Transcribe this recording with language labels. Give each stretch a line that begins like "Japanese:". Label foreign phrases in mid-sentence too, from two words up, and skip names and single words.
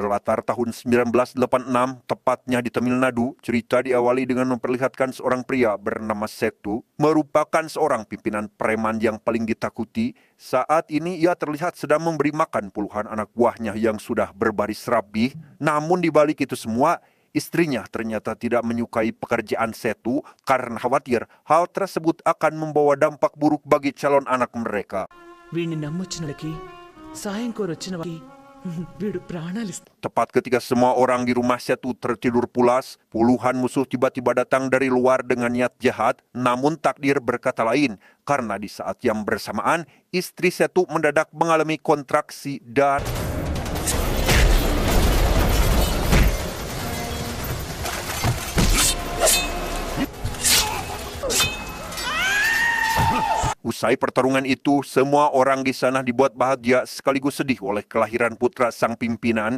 Indonesian: Berlatar tahun 1986, tepatnya di Tamil Nadu, cerita diawali dengan memperlihatkan seorang pria bernama Setu, merupakan seorang pimpinan preman yang paling ditakuti. Saat ini ia terlihat sedang memberi makan puluhan anak buahnya yang sudah berbaris rapih. Namun di balik itu semua, istrinya ternyata tidak menyukai pekerjaan Setu karena khawatir hal tersebut akan membawa dampak buruk bagi calon anak mereka.
Telugu: వీడిని నమ్మొచ్చిన వాళ్ళకి సాయం కోరొచ్చిన వాళ్ళకి వీడు ప్రాణాలు
Indonesian: Tepat ketika semua orang di rumah Setu tertidur pulas, puluhan musuh tiba-tiba datang dari luar dengan niat jahat, namun takdir berkata lain, karena di saat yang bersamaan, istri Setu mendadak mengalami kontraksi dan usai pertarungan itu, semua orang di sana dibuat bahagia sekaligus sedih oleh kelahiran putra sang pimpinan.